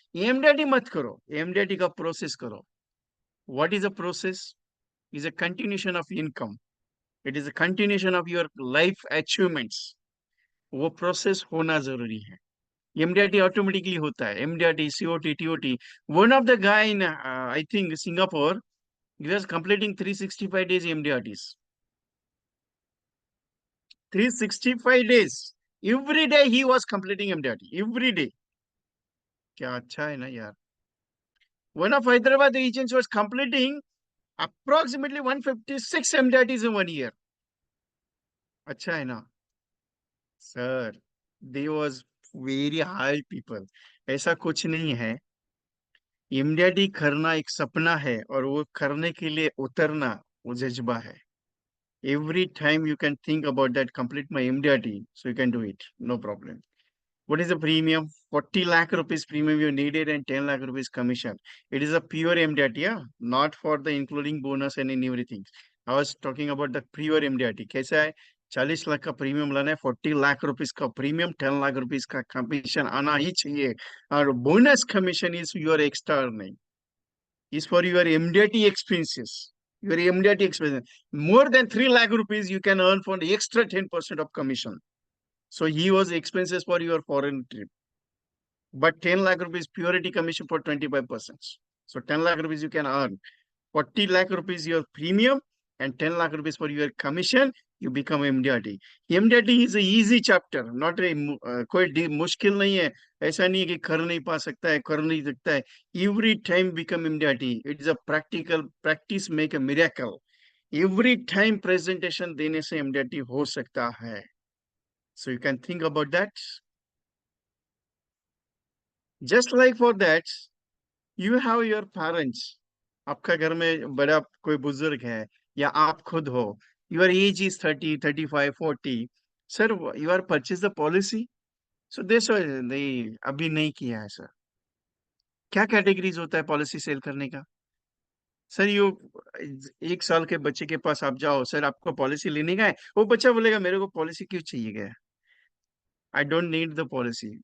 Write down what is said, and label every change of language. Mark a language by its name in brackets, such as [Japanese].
[Hindi] इमडीएटी मत करो, इमडीएटी का प्रोसेस करो। [English] What is a process? Is a continuation of income, it is a continuation of your life achievements. [Hindi] वो process होना जरूरी है। एमडीआरटी ऑटोमेटिकली होता है, MDRT COT TOT. [English] One of the guy in I think Singapore, he was completing 365 days MDRTs, 365 days, every day he was completing MDRT every day। [Hindi] क्या अच्छा है ना यार। [English] one of Hyderabad agents was completing approximately 156 MDRTs in 1 year। [Hindi] अच्छा है ना sir, [English] they was very high people। [Hindi] ऐसा कुछ नहीं है, इमडीएटी करना एक सपना है और वो करने के लिए उतरना वो जज्बा है। [English] Every time you can think about that, complete my MDRT, so you can do it, no problem। What is the premium? 40 lakh rupees premium you needed and 10 lakh rupees commission. It is a pure MDRT, yeah? Not for the including bonus and in everything। I was talking about the pure MDRT। [Hindi] कैसा है? 40 लाख का premium लाना है, 40 lakh rupees का premium, 10 lakh rupees का commission आना ही चाहिए। [English] और bonus commission is your extra earning, is for your MDT expenses. Your MDT expenses. More than 3 lakh rupees you can earn for the extra 10% of commission. So he was expenses for your foreign trip. But 10 lakh rupees purity commission for 25%. So 10 lakh rupees you can earn. 40 lakh rupees your premium and 10 lakh rupees for your commission, you become MDRT। MDRT is a easy chapter, not a [Hindi] कोई मुश्किल नहीं है। ऐसा नहीं है कि कर नहीं पा सकता है, कर नहीं सकता है। [English] Every time become MDRT। It is a practical practice make a miracle। Every time [Hindi] presentation देने से MDRT हो सकता है। [English] So you can think about that। Just like for that, you have your parents। [Hindi] आपका घर में बड़ा कोई बुजुर्ग है या आप खुद हो, [English] Your age is 30, 35, 40। Sir you are purchase the policy, so this नहीं, [Hindi] अभी नहीं किया है सर। क्या कैटेगरीज होता है पॉलिसी सेल करने का? सर यू 1 साल के बच्चे के पास आप जाओ, सर आपको पॉलिसी लेने का है, वो बच्चा बोलेगा मेरे को पॉलिसी क्यों चाहिए गया, [English] I don't need the policy.